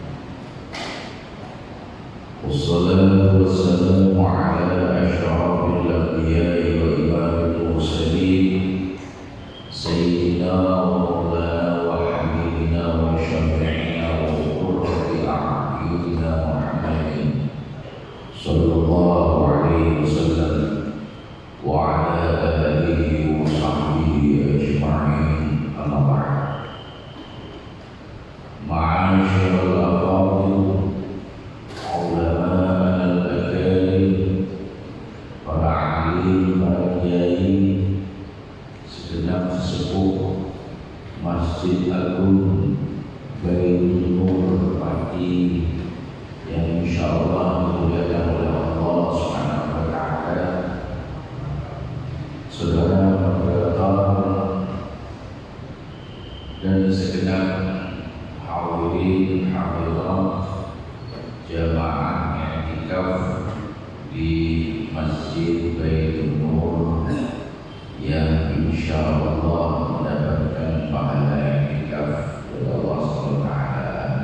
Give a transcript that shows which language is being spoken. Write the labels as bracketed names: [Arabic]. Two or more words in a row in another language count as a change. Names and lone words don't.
[Arabic] والصلاة والسلام على أشرف الأنبياء وإمام المرسلين سيدنا ومولانا وحبيبنا وشفيعنا وقرة أعيننا محمد صلى الله عليه وسلم وعلى آله وصحبه أجمعين. أما بعد. معاشر الأفاضل، العلماء الأكارم, [Indonesian] para alim, para kiai, segenap sesepuh Masjid Agung Baitul Nur Pati yang insyaallah dimuliakan oleh Allah [Arabic] سبحانه وتعالى. [Indonesian] Saudara moderator dan segenap hadirin hadirat jamaah i'tikaf di Masjid Baitul Nur yang insyaallah mendapatkan pahala i'tikaf dari Allah [Arabic] سبحانه وتعالى.